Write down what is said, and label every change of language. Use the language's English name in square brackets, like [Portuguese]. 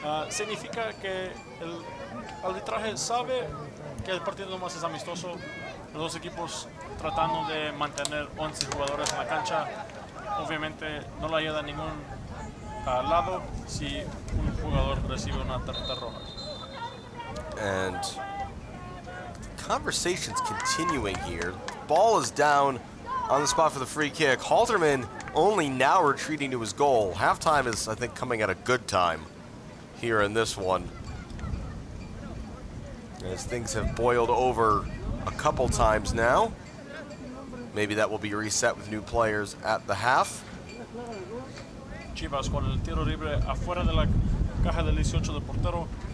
[Spanish] Significa que el arbitraje sabe que el partido nomás es amistoso. Los dos equipos tratando de mantener 11 jugadores en la cancha. Obviamente no le ayuda a ningún lado si un jugador recibe una tarjeta roja. [English] And the conversation's continuing here. Ball is down on the spot for the free kick. Halterman only now retreating to his goal. Halftime is, I think, coming at a good time here in this one, as things have boiled over a couple times now. Maybe that will be reset with new players at the half. [Spanish] Chivas con el tiro libre afuera de la caja del 18 del portero.